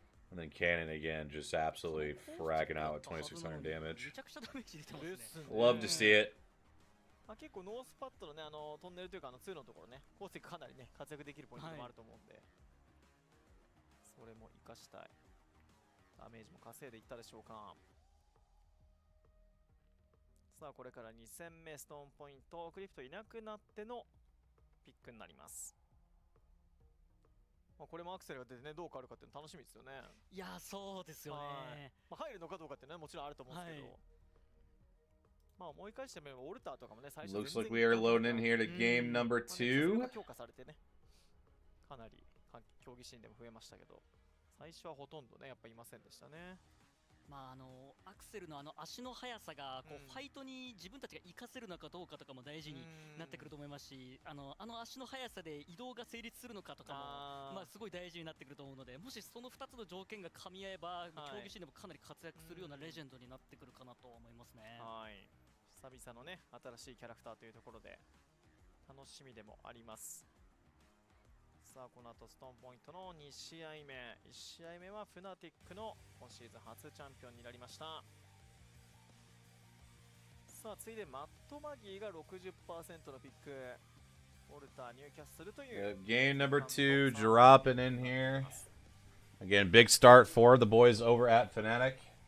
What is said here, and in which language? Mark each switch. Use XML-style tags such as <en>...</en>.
<en>And then Cannon again, just absolutely fragging out with 2600 damage. Love to see it.</en> <ja>結構ノースパッドのね、トンネルというか2のところね、コースかなりね、活躍できるポイントもあると思うんで、それも生かしたい。ダメージも稼いでいったでしょうか。さあ、これから2戦目、ストーンポイント、クリフトいなくなってのピックになります。まあ、これもアクセルが出てね、どう変わるかっていうの楽しみですよね。いや、そうですよね。まあ、入るのかどうかっていうのはもちろんあると思うんですけど。まあ思い返してみればオルターとかもね、最初</ja> <en>Looks like we are loading in here to game number 2.</en> <ja>強化されてね、かなり競技シーンでも増えましたけど、最初はほとんどね、やっぱいませんでしたね。まあアクセルの足の速さがこう、ファイトに自分たちが活かせるのかどうかとかも大事になってくると思いますし、足の速さで移動が成立するのかとかもまあすごい大事になってくると思うので、もしその2つの条件が噛み合えば、競技シーンでもかなり活躍するようなレジェンドになってくるかなと思いますね。はい、久々のね、新しいキャラクターというところで楽しみでもあります。さあ、この後ストーンポイントの2試合目、1試合目はフナティックの今シーズン初チャンピオンになりました。さあ、次いでマットマギーが 60% のピック、オルター、ニューキャッスルという、</ja> <en>game number 2 dropping in here. Again, big start for the boys over at Fnatic.</en>